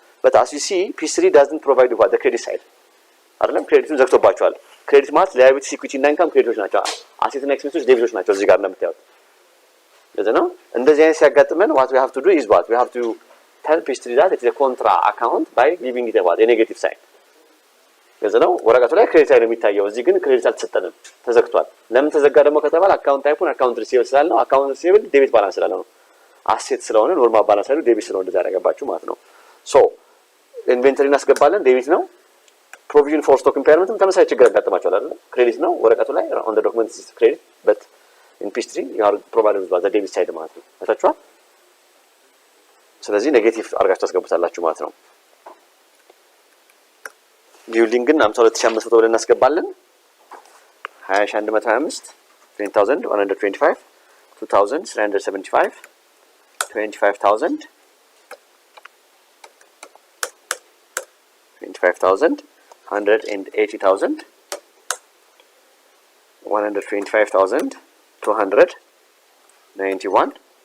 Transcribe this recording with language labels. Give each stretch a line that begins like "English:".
English: But as you see, P3 doesn't provide you what? The credit side. አይደለም?
Amharic: ክሬዲቱን ዘግቶባቸዋል። ክሬዲት ማለት ላያቢሊቲስ ኢኩዊቲ እና ኢንካም ክሬዲቶች ናቸው። አሴት እና ኤክስፔንሶች ዴቢቶች ናቸው እዚህ ጋር እንደምታዩት። ስለዚህ ነው እንደዚህ አይነት ሲያጋጥመን
English: what we have to do is what? We have to tell P3 that it is a contra account by giving it a negative sign.
Amharic: ስለዚህ ነው ወረቀቱ ላይ ክሬዲት ላይ ነው የሚታየው። እዚህ ግን ክሬዲት አልተሰጠንም፣ ተዘግቷል። ለምን ተዘጋ ደግሞ ከተባለ አካውንት ታይፑን አካውንት ሪሲቨብል ስላልነው አካውንት ሪሲቨብል ዴቢት ባላንስ ስላልነው አሴት ስለሆነ ኖርማል ባላንስ ላይ ዴቢት ስለሆነ እንደዛ ያደረጋባችሁ ማለት ነው። ሶ ኢንቬንተሪ እናስገባለን፣ ዴቢት ነው። provision for stock impairment ተመሳሳይ ችግር ያጋጥማቸዋል አይደል? ክሬዲት ነው ወረቀቱ ላይ
English: on the document is credit but in page 3 you are provided with the debit side
Amharic: ማለት ነው። ታቻችኋል። ስለዚህ ኔጌቲቭ አርጋችሁ ታስገቡታላችሁ ማለት ነው። ቢልዲንግን 52500 ብለን እናስገባለን። 20125 20125 2375 25000 25000 180,000 125,291